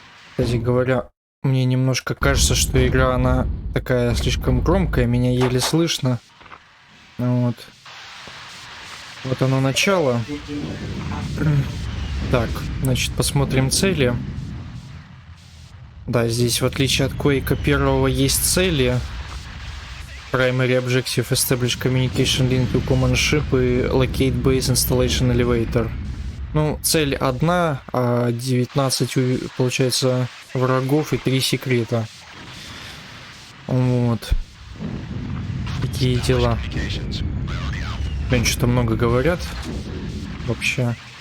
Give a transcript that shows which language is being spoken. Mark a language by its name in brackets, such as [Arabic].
[Russian] Кстати говоря, мне немножко кажется, что игра, она такая слишком громкая, меня еле слышно. Вот. Вот оно начало. Так, значит, посмотрим цели. Да, здесь в отличие от Quake первого есть цели. [English] Primary Objective, Establish Communication Link to Command Ship и Locate Base Installation Elevator. [Russian] Ну, цель одна, а 19, получается, врагов и 3 секрета. Вот. Такие дела. Блин, что-то много говорят. Вообще.